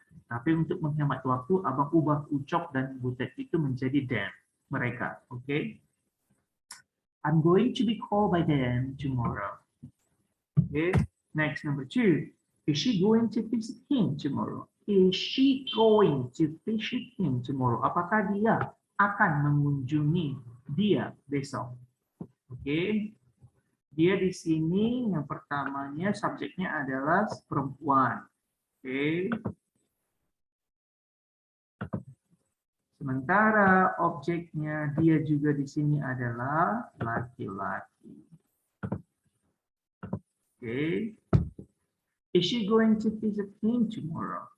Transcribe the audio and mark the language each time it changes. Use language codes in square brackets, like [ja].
[id] Tapi untuk menghemat waktu, abang ubah ucok dan butet itu menjadi them, mereka. Oke? Okay? [en] I'm going to be called by them tomorrow. Okay? Next, number 2. Is she going to visit him tomorrow? Is she going to visit him tomorrow? [id] Apakah dia akan mengunjungi dia besok? Oke? Okay? Dia di sini yang pertamanya subjeknya adalah perempuan. Oke? Okay? Sementara objeknya dia juga di sini adalah laki-laki. Oke. [en] Is she going to visit him tomorrow?